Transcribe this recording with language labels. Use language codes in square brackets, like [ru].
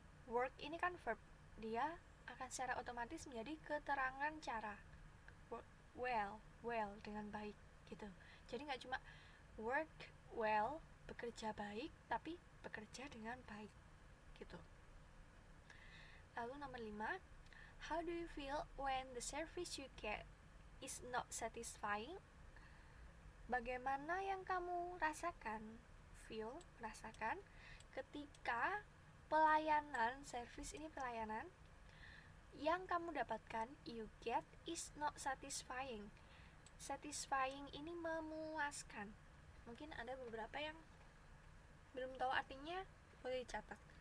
[id] Work ini kan verb, dia akan secara otomatis menjadi keterangan cara. Work well dengan baik gitu. Jadi nggak cuma work well, bekerja baik, tapi bekerja dengan baik gitu. Lalu nomor 5, [en] how do you feel when the service you get is not satisfying? [id] Bagaimana yang kamu rasakan? Feel, rasakan ketika pelayanan, service ini pelayanan yang kamu dapatkan, you get, [en] is not satisfying. [id] Satisfying ini memuaskan. Mungkin ada beberapa yang belum tahu artinya, boleh dicatat.